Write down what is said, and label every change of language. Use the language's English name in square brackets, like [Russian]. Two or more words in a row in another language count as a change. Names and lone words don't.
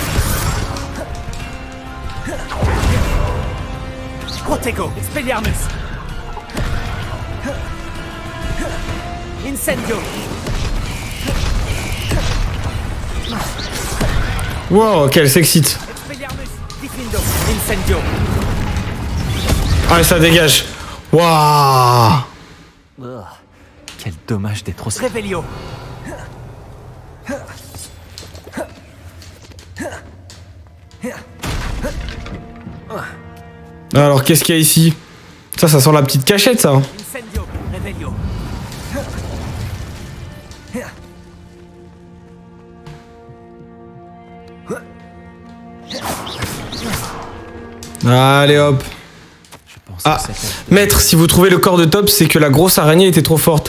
[French] Protego. Expelliarmus. Incendio. Wow, qu'elle s'excite. Expelliarmus. Diffindo. Incendio. Ah, ça dégage. Waouh. Quel dommage d'être aussi... Revelio. Alors, qu'est-ce qu'il y a ici? Ça sent la petite cachette, ça. Incendio. Revelio. Allez, hop. Ah, maître, si vous trouvez le corps de Tops, c'est que la grosse araignée était trop forte.